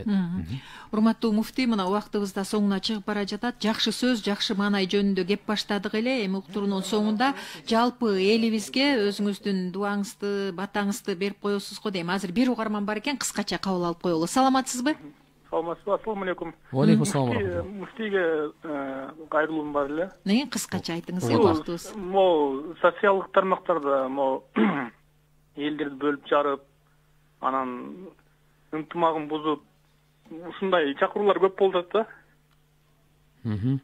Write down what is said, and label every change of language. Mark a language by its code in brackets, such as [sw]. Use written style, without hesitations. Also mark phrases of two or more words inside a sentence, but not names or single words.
[ky] Урматтуу муфтий, мына убактыбыз да соңуна чыгып бара жатат. Жакшы сөз, жакшы маанай жөнүндө кеп баштадык эле. Эми уктуруунун соңунда жалпы элибизге өзүңүздүн дуаңызды, батаңызды берип коесуз го дейм. Азыр бир угарман бар экен, кыскача кабыл алып коелу. Саламатсызбы? Саламатсызбы? [ar] السلام عليكم. وعليكم السلام. [ky] Муфтийге кайрылуум бар эле. Неге кыскача айтыңыз, убактыбыз. Могу социалдык тармактарда могу элдерди бөлүп жарып, анан ынтымагын бузуп, ушундай чакыруулар көп болуп атат да.